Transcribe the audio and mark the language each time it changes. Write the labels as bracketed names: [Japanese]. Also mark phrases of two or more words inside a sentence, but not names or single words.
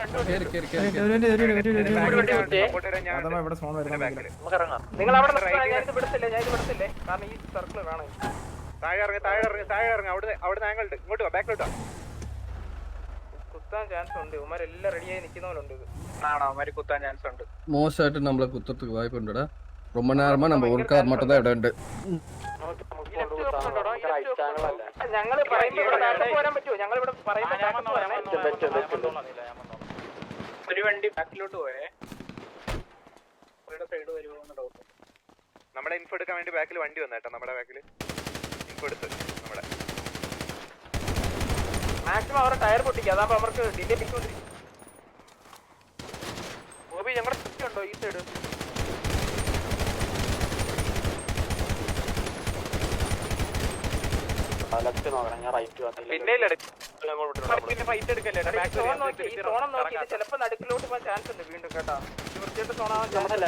[Malayalam] നിങ്ങൾ അവിടെ ഞാനിത് വിടത്തില്ലേ കാരണം ഈ സർക്കിൾ വേണം കുത്താൻ ചാൻസ് ഉണ്ട് ഇവന്മാരെല്ലാം റെഡിയായി നിൽക്കുന്നവരുണ്ട് ഇത് ആണോ അവര് കുത്താൻ ചാൻസ് ഉണ്ട് [Tamil] மோஸ்ட் நம்மள குத்துறதுக்கு வாய்ப்பு உண்டுடா ரொம்ப நேரமா நம்ம ஒரு கார் மட்டும் தான் இடம் உண்டு [Malayalam] ഞങ്ങള് പറയുമ്പോ ഇവിടെ ബാക്കപ്പ് വരാൻ പറ്റുമോ ഞങ്ങൾ ഇവിടെ പറയുമ്പോ ഒരു വണ്ടി ബാക്കിലോട്ട് പോയേ സൈഡ് വരുമോ ഡൗട്ട് നമ്മുടെ ഇൻഫോ എടുക്കാൻ വേണ്ടി ബാക്കിൽ വണ്ടി വന്നേട്ടോ നമ്മുടെ ബാക്കിൽ ഇൻഫോ എടുത്ത് നമ്മുടെ മാക്സിമം അവരുടെ ടയർ പൊട്ടിക്കുക അതാകുമ്പോ അവർക്ക് ഡിലേ പിടിക്കൊണ്ടിരിക്കും ഓബി ഞങ്ങളുടെ സ്വിച്ച് ഉണ്ടോ ഈ സൈഡ് പിന്നെ ഫൈറ്റ് എടുക്കല്ലേ ചിലപ്പോ നടുക്കിലോട്ട് പോകാൻ ചാൻസ് ഉണ്ട് വീണ്ടും കേട്ടോ വൃത്തിയായിട്ട് സോണാവാൻ